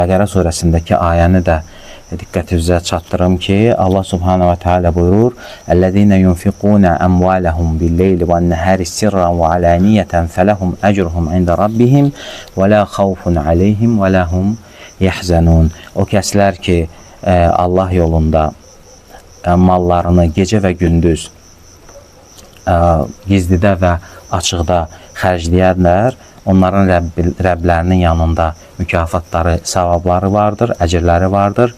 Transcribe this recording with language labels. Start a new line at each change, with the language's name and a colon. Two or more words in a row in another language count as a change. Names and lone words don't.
Azerbaijani: Bəqərə surəsindəki ayəni də diqqətinizə çatdırım ki,
Arabic: الله سبحانه وتعالى
Azerbaijani: buyurur:
Arabic: "الذين ينفقون أموالهم بالليل والنهار سرا وعلانية فلهم أجرهم عند ربهم ولا خوف عليهم ولا هم يحزنون."
Azerbaijani: O kəslər ki, Allah yolunda mallarını gecə və gündüz gizlidə və açıqda xərcləyərlər, onların Rəblərinin yanında mükafatları, savabları vardır, əcirləri vardır.